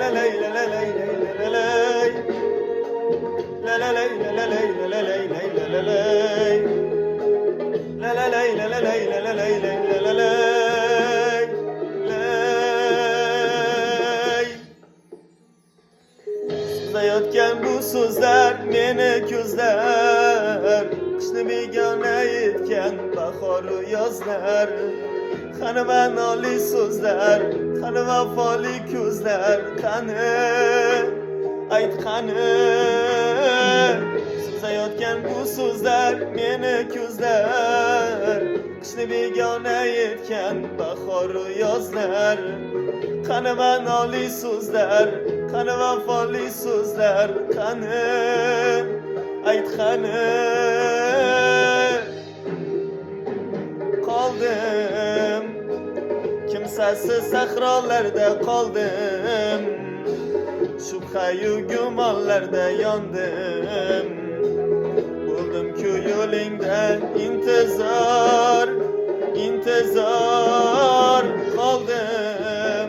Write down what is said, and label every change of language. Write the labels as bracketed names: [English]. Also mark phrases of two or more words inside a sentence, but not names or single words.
[Uzbek] la lay, la la lay, la la lay, la la lay, la la lay, la la lay, la la lay, la la lay, la la lay, la la lay, la la lay, lay. Suzayotgan bu so'zlar meni ko'zlar, qishni begona etgan bahoru yozlar. Qani ma'noli so'zlar, qani vafoli ko'zlar, qani ayt qani. Suzayotgan bu so'zlar meni ko'zlar, qishni begona etgan bahoru yozlar. Qani ma'noli so'zlar, qani vafoli so'zlar, qani ayt qani. [Turkish] Kaldım, kimsesiz sahralarda kaldım, şüphe-yu gümanlarda yandım. Buldum ki yolunda intizar, intizar kaldım.